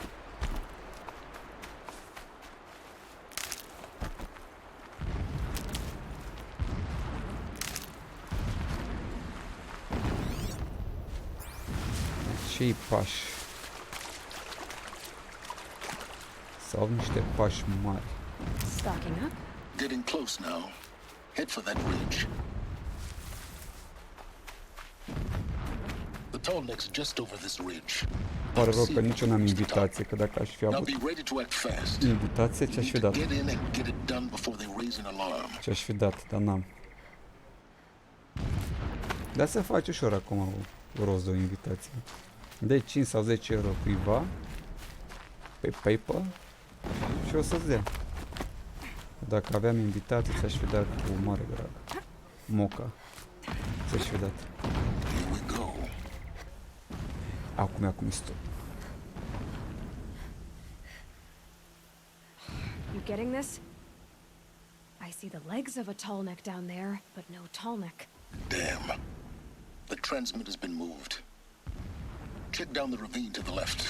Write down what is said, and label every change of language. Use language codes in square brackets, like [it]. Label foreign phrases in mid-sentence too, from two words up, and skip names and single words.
[ro] Și pași. Sau niște pași mari. [en] Stocking up? Getting close now. Head for that ridge. The tall neck's just over this ridge. [ro] Pare rău că nici eu n-am invitație, că dacă aș fi [en] Now [ro] avut [en] be ready to act fast. [ro] invitație, [en] You [ro] ce-aș fi [en] need to [ro] dat? [en] get in and get it done before they raise an alarm. [ro] Ce-aș fi dat, dar n-am. Dar se face ușor acum rost de o invitație. De 5 sau 10 euro cuiva pe PayPal și o să-ți dea. Dacă aveam invitații, ți-aș fi dat cu mare drag. Moca. Ți-aș fi dat. [en] Here we go. [ro] Acum stop. [en] You getting this? I see the legs of a tall neck down there, but no tall neck. Damn. The transmitter's been moved. Check down the ravine to the left.